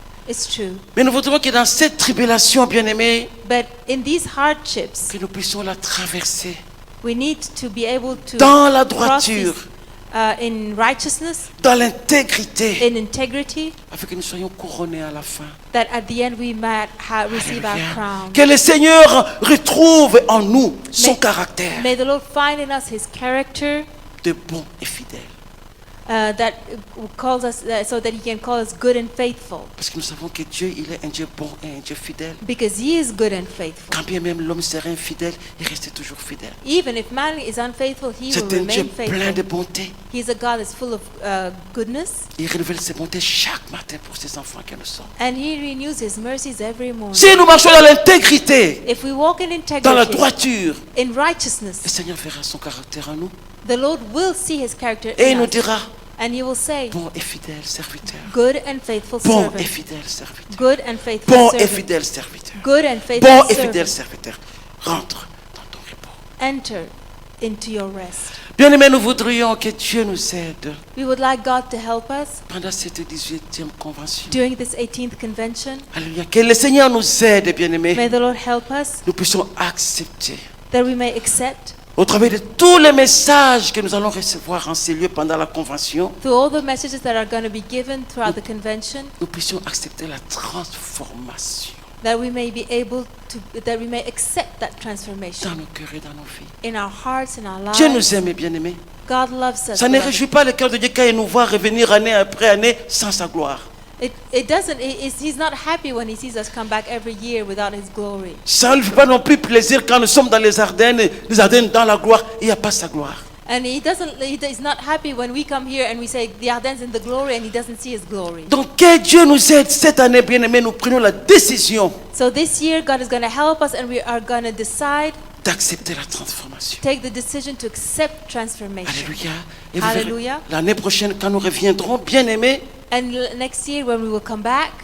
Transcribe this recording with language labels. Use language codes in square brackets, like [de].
[en] It's true. [fr] Mais nous voudrions que dans cette tribulation, bien-aimés, [en] But in these hardships, [fr] que nous puissions la traverser [en] we need to be able to [fr] dans la [en] cross [fr] droiture, [en] this, in righteousness, [fr] dans l'intégrité, [en] in integrity, [fr] afin que nous soyons couronnés à la fin. [en] that at the end we might receive our [fr] Alléluia. [en] crown. [fr] Que le Seigneur retrouve en nous son Mais- caractère [en] May the Lord find in us His character [fr] de bon et fidèle. [en] that calls us, so that He can call us good and faithful. [fr] Parce que nous savons que Dieu, il est un Dieu bon et un Dieu fidèle. [en] Because He is good and faithful. [fr] Quand bien même l'homme serait infidèle, il restait toujours fidèle. [en] Even if man is unfaithful, He will [fr] C'est un Dieu [en] remain [fr] plein de [en] faithful. [fr] bonté. [en] He is a God that's full of goodness, [fr] Il renouvelle ses bontés chaque matin pour ses enfants que nous sommes. [en] and He renews His mercies every morning. [fr] Si nous marchons dans l'intégrité, [en] If we walk in [fr] dans la [en] integrity, [fr] droiture, [en] in [fr] le [en] righteousness, [fr] Seigneur verra son caractère en nous [en] the Lord will see His character [fr] et il [en] in [fr] nous [en] us, [fr] dira, [en] and He will say, [fr] bon et fidèle serviteur. [en] good and faithful [fr] Bon et [en] servant, [fr] fidèle serviteur. [en] good and faithful [fr] Bon et [en] servant, [fr] fidèle serviteur. [en] good and faithful [fr] Bon et fidèle [en] servant, [fr] serviteur. Rentre dans ton repos. [en] enter into your rest. [fr] Bien-aimés, nous voudrions que Dieu nous aide [en] We would like God to help us [fr] pendant cette 18e convention. [en] during this 18th convention. [fr] Alléluia. Que le Seigneur nous aide, bien-aimés. [en] May the Lord help us [fr] Nous puissions accepter, [en] that we may accept, [fr] au travers de tous les messages que nous allons recevoir en ces lieux pendant la convention, [en] through all the messages that are going to be given throughout the convention, [fr] nous puissions accepter la transformation [en] that we may be able to, that we may accept that transformation [fr] dans nos cœurs et dans nos vies. [en] in our hearts, in our [fr] Dieu [en] lives. [fr] nous aime, bien-aimés. [en] God loves us. [fr] Ça ne [en] beloved. [fr] réjouit pas le cœur de Dieu quand il nous voit revenir année après année sans sa gloire. [en] It doesn't. He's not happy when He sees us come back every year without His glory. [fr] Ça ne lui fait pas non plus plaisir quand nous sommes dans les Ardennes dans la gloire, il n'y a pas sa gloire. [en] And He doesn't. He's not happy when we come here and we say the Ardennes in the glory, and He doesn't see His glory. [fr] Donc que Dieu nous aide cette année, bien-aimés, nous prenons la décision [en] So this year, God is going to help us, and we are going to decide, [fr] d'accepter la transformation. [en] take the decision to accept transformation. [fr] Alléluia. Et vous verrez, Alléluia. l'année prochaine, quand nous reviendrons, bien-aimés, [en] And next year, when we will come back,